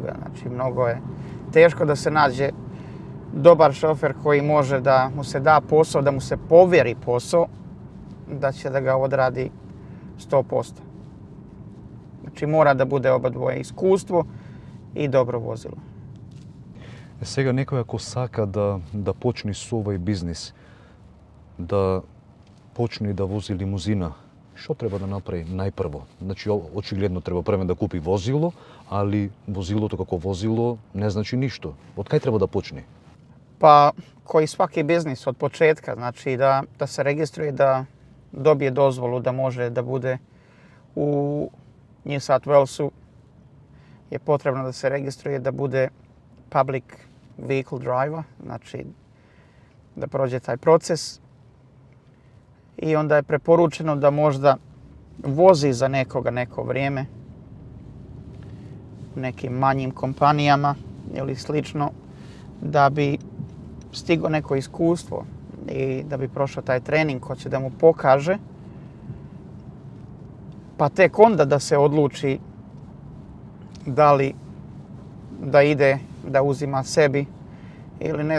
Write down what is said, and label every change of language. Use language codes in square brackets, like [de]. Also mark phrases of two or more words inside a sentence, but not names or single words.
[sr] Znači mnogo je teško da se nađe dobar šofer koji može da mu se da posao, da mu se povjeri posao, da će da ga odradi 100%. Znači mora da bude oba dvoje iskustvo i dobro vozilo. [mk] Сега некој ако сака да почне со овој бизнис, да почне да вози лимузина, што треба да направи најпрво? Значи, очигледно треба прво да купи возило, али возилото како возило не значи ништо. Од кај треба да почне? [sr] Pa koji svaki biznis od početka, znači da se registruje, da dobije dozvolu da može da bude u New South Walesu, je potrebno da se registruje da bude [en] public vehicle driver, [sr] znači da prođe taj proces. I onda je preporučeno da možda vozi za nekoga neko vrijeme u nekim manjim kompanijama ili slično, da bi stigo neko iskustvo i da bi prošao taj trening ko će da mu pokaže, pa tek onda da se odluči da li da ide, da uzima sebi ili ne.